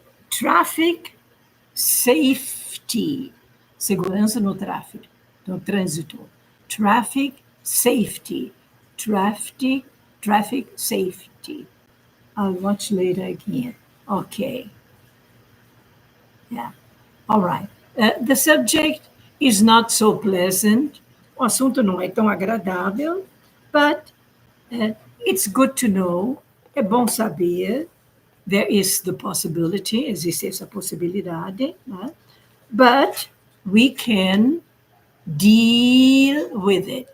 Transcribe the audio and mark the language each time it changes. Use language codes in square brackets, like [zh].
[en] Traffic safety, [pt] segurança no tráfego, no trânsito. [en] Traffic safety, traffic safety. I'll watch later again. Okay. Yeah. All right. The subject is not so pleasant. [pt] O assunto não é tão agradável, [en] but it's good to know. [pt] É bom saber. [en] There is the possibility, [pt] existe essa possibilidade, né? [en] But we can deal with it.